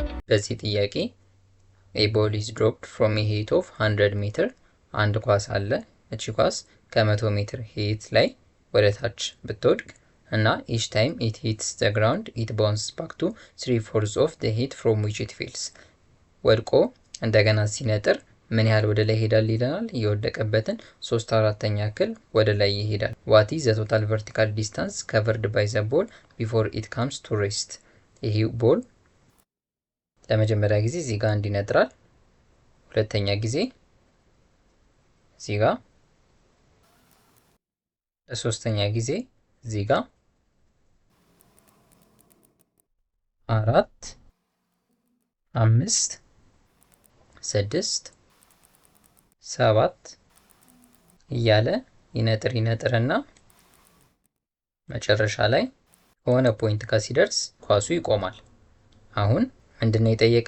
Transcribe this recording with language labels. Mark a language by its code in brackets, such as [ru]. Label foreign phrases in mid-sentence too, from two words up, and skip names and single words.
[am] በዚህ ጥያቄ [en] a ball is dropped from a height of 100 [am] ሜትር አንድ ኳስ አለ። እቺ ኳስ ከ100 ሜትር ሄይት ላይ ወደ ታች ብትወድቅ እና [en] each time it hits the ground it bounces back to 3/4 of the height from which it falls [am] ወድቆ እንደገና ሲነጥር ምን ያህል ወደ ላይ ይሄዳል ይለናል። የወደቀበትን 3/4 ያክል ወደ ላይ ይሄዳል። [en] what is the total vertical distance covered by the ball before it comes to rest? [am] ይሄ ቦል ለመጀመሪያ ጊዜ እዚህ ጋር እንዲነጥራል፣ ሁለተኛ ጊዜ እዚህ ጋር፣ ለሶስተኛ ጊዜ እዚህ ጋር፣ 4 5 6 7 እያለ ይነጥርና መጨረሻ ላይ የሆነ ፖይንት ጋር ሲደርስ ኳሱ ይቆማል። አሁን ምንድነው የጠየቀን?